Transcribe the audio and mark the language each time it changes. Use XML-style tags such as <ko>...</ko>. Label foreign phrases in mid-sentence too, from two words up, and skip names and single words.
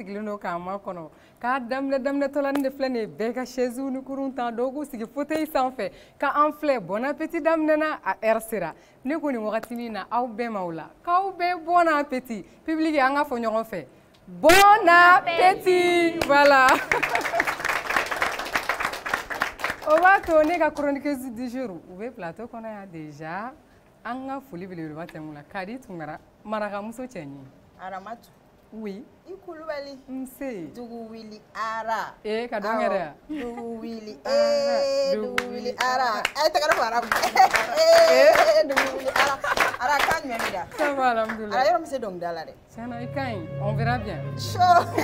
<bm>sigilen don k'an makɔnɔ k'a daminɛtɔla nin de filɛ nin ye bɛɛ ka chaise ni kurun ta dɔw k'u sigi fauteuil sanfɛ ka an filɛ</bm> <fr>bon appétit</fr> <bm>daminɛna a heure sera ne ko nin wagati na aw bɛɛ ma o la k'aw bɛɛ</bm> <fr>bon appétit public</fr> <bm>an ka fɔ ɲɔgɔn fɛ</bm> <fr>bon appétit voilà</fr> <bm>o b'a to ne ka</bm> <fr>chroniqueuse du jour</fr> <bm>u bɛ plateau kɔnɔ yan déjà an ka foli belebeleba tɛmɛ la Kadi Tunkara marakamuso cɛ ɲi Aramatu</bm> <fr>oui</fr> <bm>i Kulubali nse Dugu wili ara ka dɔn kɛ dɛ Dugu wili Dugu wili ara tɛgɛrɛ fɔ arabu Dugu wili ara kan jumɛn b'i da</bm> <fr>ça va alhamdoulilah</fr> <bm>ara yɔrɔ min se dɔnkilida la dɛ tiɲɛna i ka ɲi</bm> <fr>on verra bien chaud</fr>